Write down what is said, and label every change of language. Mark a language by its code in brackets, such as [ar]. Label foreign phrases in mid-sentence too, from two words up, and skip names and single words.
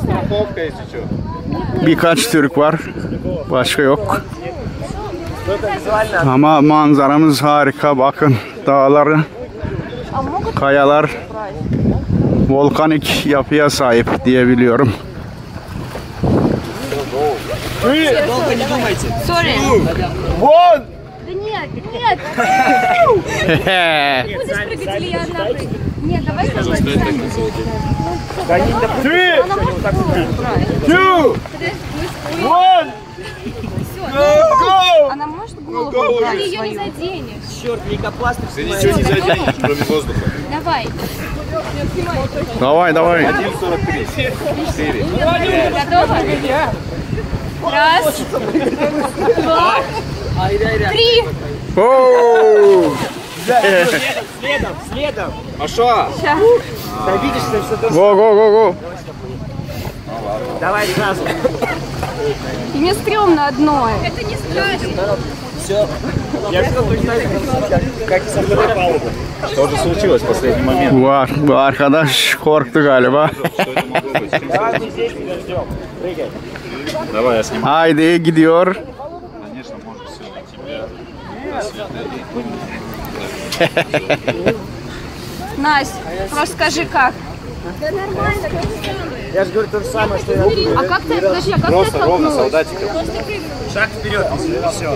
[tr] Birkaç Türk var. Başka yok. Ama manzaramız harika. Bakın dağları, kayalar volkanik yapıya sahip diyebiliyorum. [en] Sorry. One. [ru] Да нет, нет. Будешь прыгать или я одна прыгну? Нет, давай с тобой. [en] Three. Two. One. Go. [ru] Она может голову убрать? Ты ее не заденешь. Черт, лейкопластырь. Ты ничего не заденешь, кроме воздуха. Давай. Давай, давай. 1:43. 4. Готова? Раз. Два. Три. Oo! Следом. Пошла. Сейчас. Добидишься все. [en] Go go go go. [ru] Давай сразу. И мне стрёмно одной. Это не страшно. Все. Я все точно как со второй палубы. Что же случилось в последний момент? [tr] Bu arkadaş korktu galiba. [ru] Давай мы здесь тебя ждем. Прыгай. Давай я снимаю. [tr] Haydi gidiyor. [ru] Конечно, может все на тебя. Настя, просто скажи как. Я же говорю то же самое, что я. А как ты, подожди, а как ты Просто ровно оттолкнулась? солдатиком. Шаг вперед, все.